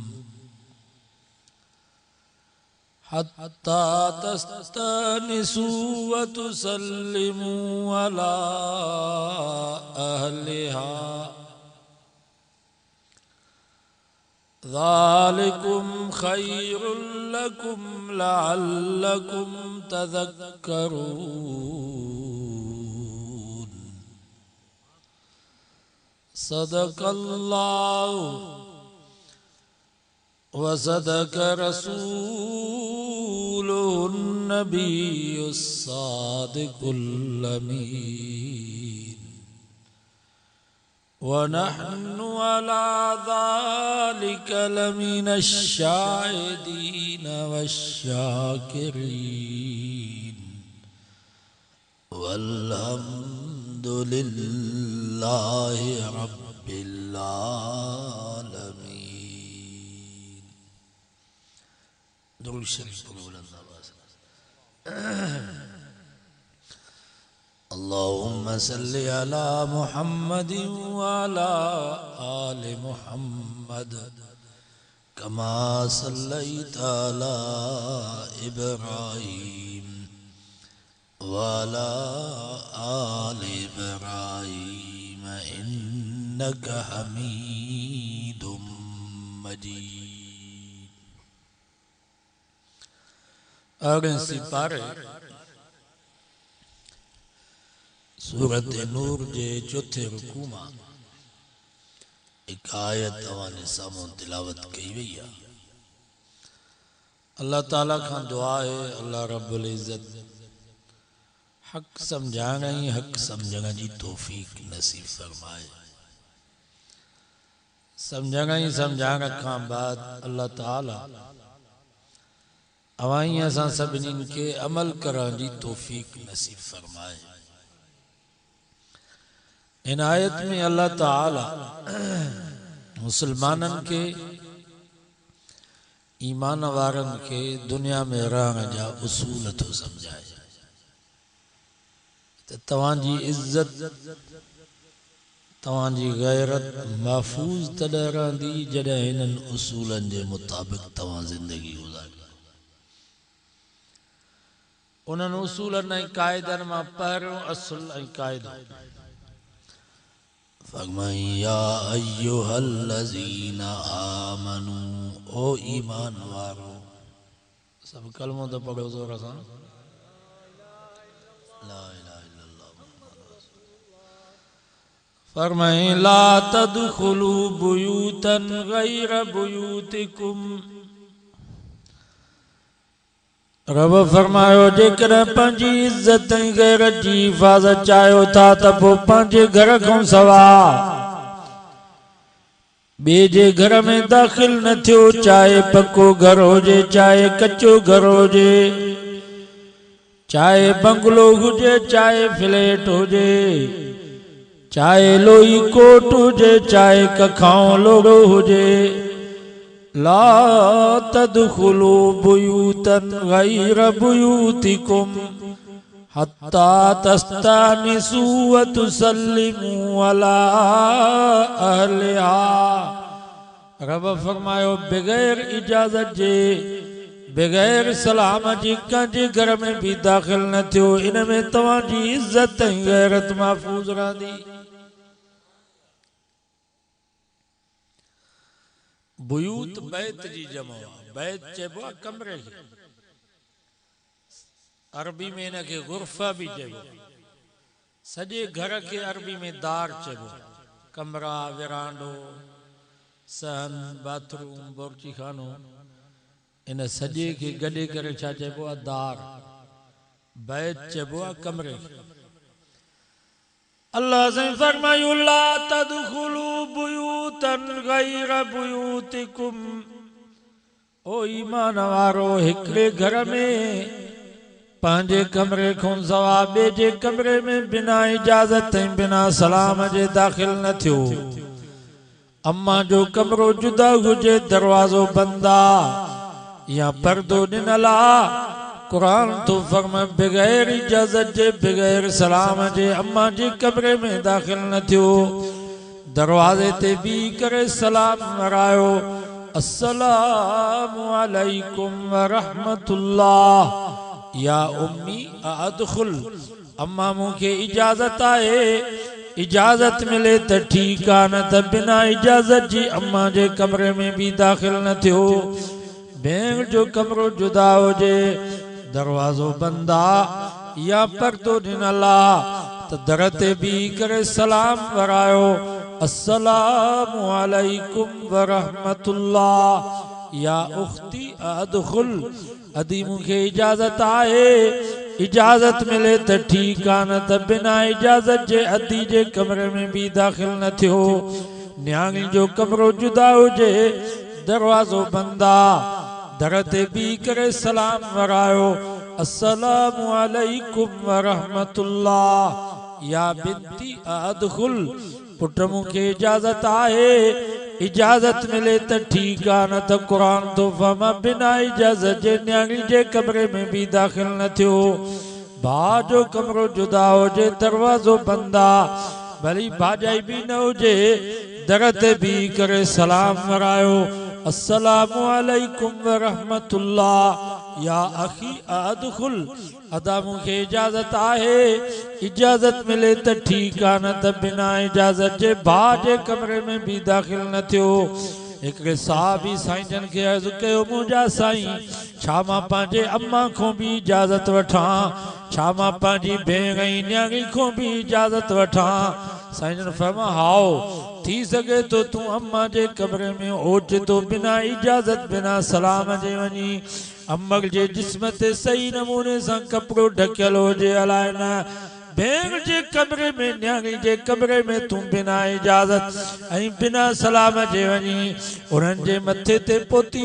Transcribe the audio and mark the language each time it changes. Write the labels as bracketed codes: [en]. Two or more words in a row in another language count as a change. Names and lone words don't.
[ar] حتى تستأنسوا وتسلموا على أهلها ذلكم خير لكم لعلكم تذكرون. صدق الله وصدق رسوله النبي الصادق الأمين. ونحن على ذلك لمن الشاهدين والشاكرين والحمد لله رب العالمين. [sd] दुरूद शरीफ बुलंद आवाज़। [ar] اللهم صل على محمد وعلى آل محمد كما صليت على إبراهيم وعلى آل إبراهيم إنك حميد مجيد. [sd] अगले सिपारे सूरत नूर जे चौथे रुकू मां एक आयत तवाने सामो तिलावत कई वई है। अल्लाह ताला खां दुआ है अल्लाह [ar] رب العزة [sd] हक समझाण ऐं हक समझण जी तौफीक नसीब फरमाए। समझण ऐं समझाण खां बाद अल्लाह ताला अवाई असां सभिनीनि खे अमल करण जी तौफीक नसीब फरमाए। इन आयत में अल्लाह ताला मुसलमानन के ईमान वारन के दुनिया में रहण जा उसूल तो समझाए तो तवांजी इज्जत तवांजी गैरत महफूज तॾहिं रहंदी जॾहिं हिननि उसूलन जे मुताबिक़ तवां जिंदगी गुज़ारी। उन्हनि उसूलन ऐं क़ाइदनि मां पहिरियों असुल ऐं क़ाइदो फरमाई [ar] يا أيها الذين آمنوا [sd] ओ ईमान वारो। सब कलमो तो पढ़ो जोर सां। [ar] لا إله إلا الله [sd] फरमाई [ar] لا تدخلوا بيوتا غير بيوتكم. [sd] रब फरमायो जेकर पंहिंजी इज्जत ऐं गैरत जी हिफ़ाज़त चाहियो था त पोइ पंहिंजे घर खां सवा ॿिए जे घर में दाख़िल न थियो, चाहे पको घर हुजे चाहे कचो घर हुजे। चाहे बंगलो हुजे चाहे फ्लैट हुजे, चाहे लोई कोट हुजे चाहे कखाओ लोड़ो हुजे, [ar] لا تدخلوا بيوتا غير بيوتكم حتى تستأنسوا وتسلموا على أهلها. [sd] रब फरमायो बगैर इजाजत जे बगैर सलाम जी कंहिंजे घर में भी दाखिल न थियो, इन में तव्हांजी इज्जत ऐं गैरत महफूज रहंदी। बुयूत बैत जी जमा, बैत चइबो आहे कमरे खे, अरबी में इन खे गुरफा भी चइबो, सॼे घर खे अरबी में दार चइबो, कमरा विरांडो सहन बाथरूम बोरची खानो, इन सॼे खे गॾे करे छा चइबो आहे दार, बैत चइबो आहे कमरे खे। अल्लाह से फरमायो [ar] لا تدخلوا بيوتا غير بيوتكم, [sd] ओ ईमान वारो हिकिड़े घर में पंहिंजे कमरे खां सवा ॿिए जे कमरे में बिना इजाज़त ऐं बिना सलाम जे दाखिल न थियो। अम्मा जो कमरो जुदा हुजे दरवाज़ो बंद आहे या पर्दो ॾिनल आहे, कुरान तो फरमाए बगैर इजाज़त जे बगैर सलाम जे अम्मा जे कमरे में दाखिल न थियो। दरवाजे ते बीह करे सलाम वरायो, [ar] السلام عليكم ورحمة الله, يا أمي أدخل, [sd] अम्मा मूंखे इजाज़त आहे, इजाज़त मिले त ठीक आहे, न त बिना इजाज़त जी अम्मा जे कमरे में भी दाखिल न थियो। भेण जो कमरो जुदा हुजे दरवाज़ो बंद आहे या पर्दो ॾिनल आहे त दर ते बीह करे सलाम वरायो, [ar] السلام عليكم ورحمة الله, يا أختي أدخل, [sd] अदी मूंखे इजाज़त आहे, इजाज़त मिले त ठीक आहे, न त बिना इजाज़त जे अदी जे कमरे में भी दाखिल न थियो। न्याणी जो कमरो जुदा हुजे दरवाज़ो बंद आहे, दर ते बीह करे सलाम वरायो, [ar] السلام عليكم ورحمة الله, يا بنتي أدخل, [sd] पुट मूंखे इजाज़त आहे, इजाज़त मिले त ठीक आहे, न त कुरान तो फरमाए बिना इजाज़त जे न्याणी जे कमरे में भी दाखिल न थियो। भाउ जो कमरो जुदा हुजे दरवाज़ो बंद आहे, भली भाॼाई भी न हुजे, दर ते बीह करे सलाम वरायो, [ar] السلام عليكم ورحمة الله, يا أخي أدخل, [sd] अदा मूंखे इजाज़त आहे, इजाज़त मिले त ठीक आहे, न त बिना इजाज़त जे भाउ जे कमरे में भी दाखिल न थियो। हिकिड़े साहबी साईं जन खे अर्ज़ु कयो, मुंहिंजा साईं छा मां पंहिंजे अम्मा खां भी इजाज़त वठां, छा मां पंहिंजी भेण ऐं न्याणी खां भी इजाज़त वठां? साईं जन फरमाया हाओ, थी सके तो तू अम्मा जे कमरे में ओच तो बिना इजाज़त बिना सलाम जे वञी, अम्मल जे जिस्म ते सही नमूने सां कपिड़ो ढकियल हुजे, अलाए न भेण जे कमरे में न्याणी जे कमरे में तू बिना इजाज़त ऐं बिना सलाम जे वञी, उन्हनि जे मथे ते पोती